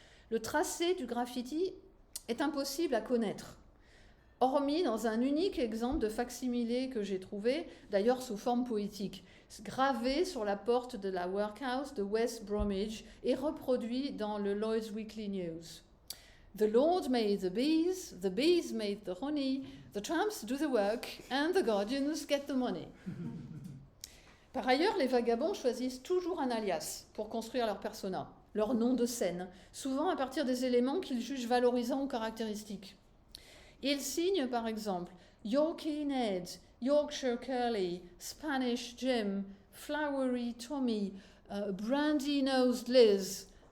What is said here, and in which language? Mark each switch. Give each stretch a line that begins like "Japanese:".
French: Le tracé du graffiti est impossible à connaître, hormis dans un unique exemple de facsimilé que j'ai trouvé, d'ailleurs sous forme poétique, gravé sur la porte de la workhouse de West Bromwich et reproduit dans le Lloyd's Weekly News.
English: The Lord made the bees made the honey, the tramps do the work, and the guardians get the money.
French: Par ailleurs, les vagabonds choisissent toujours un alias pour construire leur persona, leur nom de scène, souvent à partir des éléments qu'ils jugent valorisants ou caractéristiques. Ils signent par exemple Yorkie Ned, Yorkshire Curly, Spanish Jim, Flowery Tommy, Brandy-Nosed Liz.